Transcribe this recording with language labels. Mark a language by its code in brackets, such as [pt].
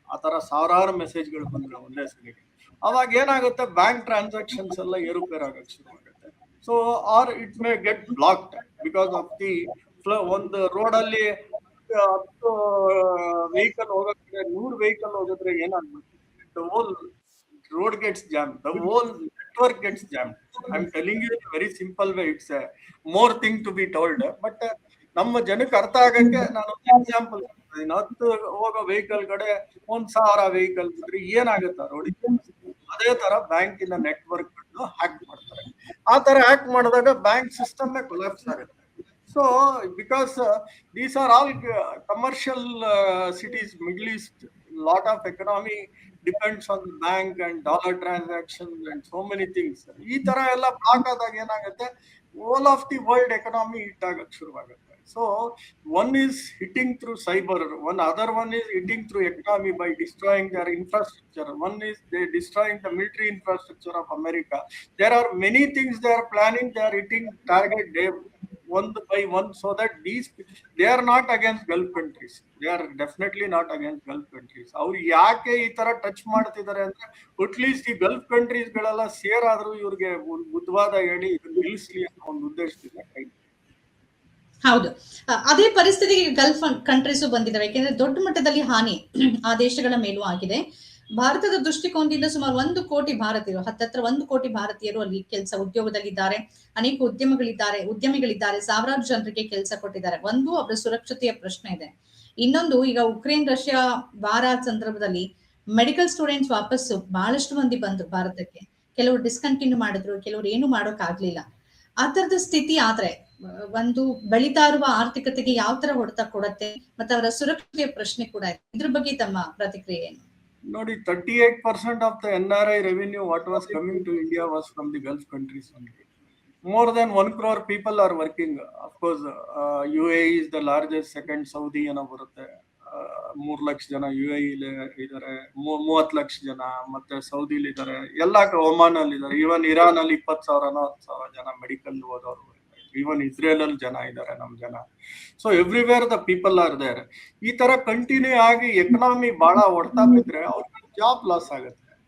[kn] ಆ ತರ ಸಾವಿರಾರು ಮೆಸೇಜ್ಗಳು ಬಂದ್ರೆ ಒಂದೇ ಸರಿಗೆ ಅವಾಗ ಏನಾಗುತ್ತೆ, ಬ್ಯಾಂಕ್ ಟ್ರಾನ್ಸಾಕ್ಷನ್ಸ್ ಎಲ್ಲ ಏರುಪೇರು ಆಗಕ್ಕೆ ಶುರು ಆಗುತ್ತೆ. [en] so or it may get blocked because of the [kn] ಒಂದು ರೋಡ್ ಅಲ್ಲಿ 10 ವೆಹಿಕಲ್ ಹೋಗೋದ್ರೆ 100 ವೆಹಿಕಲ್ ಹೋಗಿದ್ರೆ ಏನಾಗ್ಬೇಕು, [en] The whole road gets jammed, the whole network gets jammed. I'm telling you in a very simple way. It's a more thing to be told, but [kn] ನಮ್ಮ ಜನಕ್ಕೆ ಅರ್ಥ ಆಗಕ್ಕೆ ನಾನು example ಕೊಡ್ತೀನಿ. 10 ಹೋಗೋ ವೆಹಿಕಲ್ ಕಡೆ 1,000 ವೆಹಿಕಲ್ ಇದ್ರೆ ಏನಾಗುತ್ತೆ ರೋಡಿಗೆ? ಅದೇ ತರ ಬ್ಯಾಂಕಿನ ನೆಟ್ವರ್ಕ್ ಹ್ಯಾಕ್ ಮಾಡ್ತಾರೆ. ಆ ತರ ಹ್ಯಾಕ್ ಮಾಡಿದಾಗ ಬ್ಯಾಂಕ್ ಸಿಸ್ಟಮ್ ಕೊಲಾಪ್ಸ್ ಆಗುತ್ತೆ. [en] So because these are all commercial cities, Middle East, lot of economy depends on the bank and dollar transactions and so many things. [kn] ಈ ತರ ಎಲ್ಲ ಬ್ಲಾಕ್ ಆದಾಗ ಏನಾಗುತ್ತೆ, [en] all of the world economy hit [kn] ಆಗಕ್ಕೆ ಶುರುವಾಗುತ್ತೆ. [en] So one is hitting through cyber, other one is hitting through economy by destroying their infrastructure. One is they destroying the military infrastructure of America. There are many things they are planning. They are hitting target day one by one, so that they are not against Gulf countries. They are definitely not against Gulf countries. [kn] ಅವ್ರು ಯಾಕೆ ಈ ತರ touch ಮಾಡ್ತಿದ್ದಾರೆ ಅಂದ್ರೆ, at least ಈ Gulf countries ಗಳೆಲ್ಲ ಸೇರಾದ್ರೂ ಇವ್ರಿಗೆ ಬುದ್ಧವಾದ ಹೇಳಿ ನಿಲ್ಲಿಸ್ಲಿ ಅನ್ನೋ ಒಂದು ಉದ್ದೇಶದಿಂದ ಕೈ. ಹೌದು, ಅದೇ ಪರಿಸ್ಥಿತಿಗೆ ಗಲ್ಫ್ ಕಂಟ್ರೀಸು ಬಂದಿದ್ದಾವೆ. ಯಾಕೆಂದ್ರೆ ದೊಡ್ಡ ಮಟ್ಟದಲ್ಲಿ ಹಾನಿ ಆ ದೇಶಗಳ ಮೇಲೂ ಆಗಿದೆ. ಭಾರತದ ದೃಷ್ಟಿಕೋನದಿಂದ ಸುಮಾರು 1 ಕೋಟಿ ಭಾರತೀಯರು, ಹತ್ತತ್ರ 1 ಕೋಟಿ ಭಾರತೀಯರು ಅಲ್ಲಿ ಕೆಲಸ ಉದ್ಯೋಗದಲ್ಲಿದ್ದಾರೆ. ಅನೇಕ ಉದ್ಯಮಿಗಳಿದ್ದಾರೆ, ಸಾವಿರಾರು ಜನರಿಗೆ ಕೆಲಸ ಕೊಟ್ಟಿದ್ದಾರೆ. ಒಂದು, ಅವರ ಸುರಕ್ಷತೆಯ ಪ್ರಶ್ನೆ ಇದೆ. ಇನ್ನೊಂದು, ಈಗ ಉಕ್ರೇನ್ ರಷ್ಯಾ ವಾರ ಸಂದರ್ಭದಲ್ಲಿ ಮೆಡಿಕಲ್ ಸ್ಟೂಡೆಂಟ್ಸ್ ವಾಪಸ್ಸು ಬಹಳಷ್ಟು ಮಂದಿ ಬಂದ್ರು ಭಾರತಕ್ಕೆ. ಕೆಲವರು ಡಿಸ್ಕಂಟಿನ್ಯೂ ಮಾಡಿದ್ರು, ಕೆಲವರು ಏನು ಮಾಡೋಕ್ ಆಗ್ಲಿಲ್ಲ. ಆ ತರದ ಸ್ಥಿತಿ ಆದ್ರೆ ಒಂದು ಬೆಳೀತಾ ಇರುವ ಆರ್ಥಿಕತೆಗೆ ಯಾವ ತರ ಹೊಡೆತ ಕೊಡುತ್ತೆ, ಮತ್ತೆ ಅವರ ಸುರಕ್ಷತೆಯ ಪ್ರಶ್ನೆ ಕೂಡ ಇದೆ. ಇದ್ರ ಬಗ್ಗೆ ತಮ್ಮ ಪ್ರತಿಕ್ರಿಯೆ ಏನು? ನೋಡಿ, [en] 38% of the NRI revenue what was coming to India was from the Gulf countries only. More than 1 crore people are working. Of course, UAE is the largest, second Saudi [kn] ಏನೋ ಬರುತ್ತೆ. 3 ಲಕ್ಷ ಜನ UAE ಇದ್ದಾರೆ, 30 ಲಕ್ಷ ಜನ ಮತ್ತೆ ಸೌದಿಲಿ ಇದ್ದಾರೆ, ಎಲ್ಲ ಒಮಾನ್ ಅಲ್ಲಿ ಇದ್ದಾರೆ. ಈವನ್ ಇರಾನ್ ಅಲ್ಲಿ 20,000 ಜನ ಮೆಡಿಕಲ್ ಓದೋರು. ಈವನ್ ಇಸ್ರೇಲ್ ಅಲ್ಲಿ ಜನ ಇದ್ದಾರೆ, ನಮ್ ಜನ. [en] So everywhere the people are there. [kn] ಈ ತರ ಕಂಟಿನ್ಯೂ ಆಗಿ ಎಕನಾಮಿ ಬಹಳ ಹೊಡ್ತಾ ಬಿದ್ರೆ ಅವ್ರಿಗೆ ಜಾಬ್ ಲಾಸ್ ಆಗುತ್ತೆ.